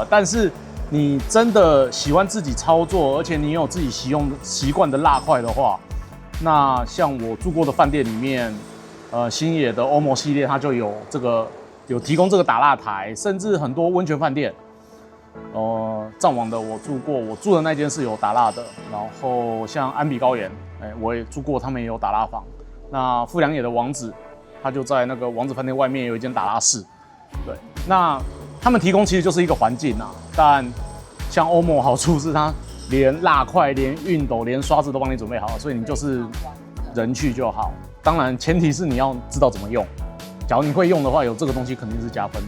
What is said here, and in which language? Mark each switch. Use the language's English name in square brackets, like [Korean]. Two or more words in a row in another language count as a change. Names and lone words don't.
[Chinese] 但是你真的喜歡自己操作，而且你有自己習慣的蠟塊的話，那像我住過的飯店裡面，星野的歐盟系列，它就有提供這個打蠟台，甚至很多溫泉飯店，藏王的我住過，我住的那間是有打蠟的。然後像安比高原，我也住過，他們也有打蠟房。那富良野的王子，他就在那個王子飯店外面有一間打蠟室。對，那他們提供其實就是一個環境啊，但像歐盟好處是它連蠟塊、連熨斗、連刷子都幫你準備好了，所以你就是人去就好。當然前提是你要知道怎麼用。假如你會用的話，有這個東西肯定是加分的。